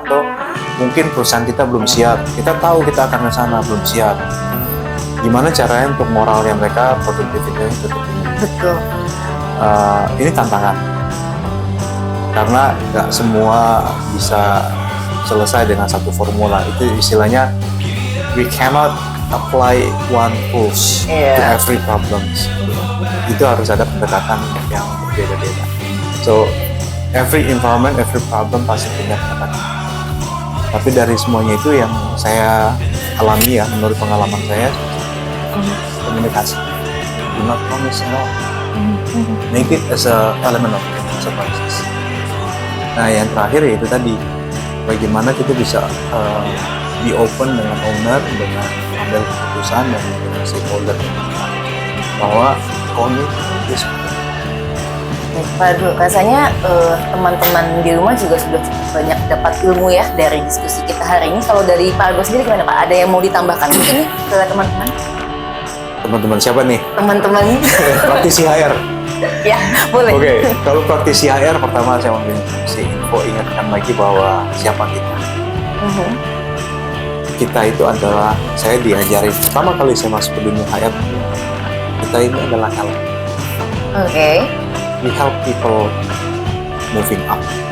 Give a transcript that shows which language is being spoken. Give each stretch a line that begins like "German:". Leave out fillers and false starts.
Indonesian: Atau mungkin perusahaan kita belum siap, kita tahu kita akan ke sana, belum siap. Gimana caranya untuk moralnya mereka, produktivitasnya tetap tinggi? Betul. Ini tantangan, karena nggak semua bisa selesai dengan satu formula. Itu istilahnya,
English: we cannot apply one rules to every problems.
Indonesian: Itu harus ada pendekatan yang berbeda-beda.
English: So, every environment, every problem
Indonesian: pasti punya pendekatan. Tapi dari semuanya itu yang saya alami ya, menurut pengalaman saya, komunikasi.
English: Do not promise no. Make it as a element of surprises.
Indonesian: Nah, yang terakhir itu tadi, bagaimana kita bisa be open dengan owner, dengan ambil keputusan dan dengan stakeholder, bahwa komunikasi itu Pak Argo, rasanya teman-teman di rumah juga sudah cukup banyak dapat ilmu ya dari diskusi kita hari ini. Kalau dari Pak Argo sendiri gimana Pak? Ada yang mau ditambahkan mungkin nih ke teman-teman? Teman-teman siapa nih? Teman-teman. Praktisi HR. Ya, boleh. Oke, kalau praktisi HR, pertama saya mau ingatkan lagi bahwa siapa kita. Kita itu adalah, saya diajarin pertama kali saya masuk ke dunia HR, kita ini adalah help.
English: We help people moving up.